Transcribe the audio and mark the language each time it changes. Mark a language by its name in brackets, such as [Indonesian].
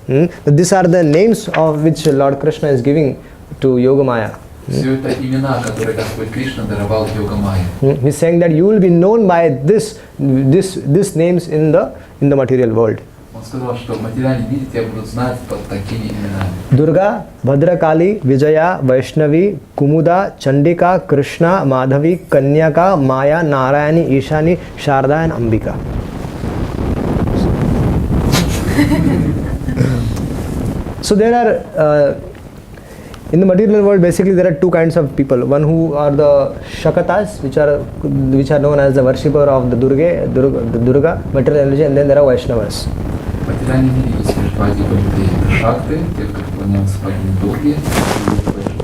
[English] These are the names of which Lord Krishna is giving to Yogamaya. [Russian] Все это имена, которые Господь Кришна даровал Йога-майе. [English] He's saying that you will be known by this names in the material world. [Russian] Он сказал, что в материальном мире тебя будут знать под такими именами. [English] Durga, Bhadrakali, Vijaya, Vaishnavi, Kumuda, Chandika, Krishna, Madhavi, Kanyaka, Maya, Narayani, Ishani, Sharda and Ambika. So there are in the material world, basically there are two kinds of people. One who are the Shakatas, which are known as the worshipper of the Durga, material energy, and then there are Vaishnavas. [Russian] В материальном мире есть лишь два типа людей. Это шакты, те, кто поклоняются богине Дурге, и Вайшнавы.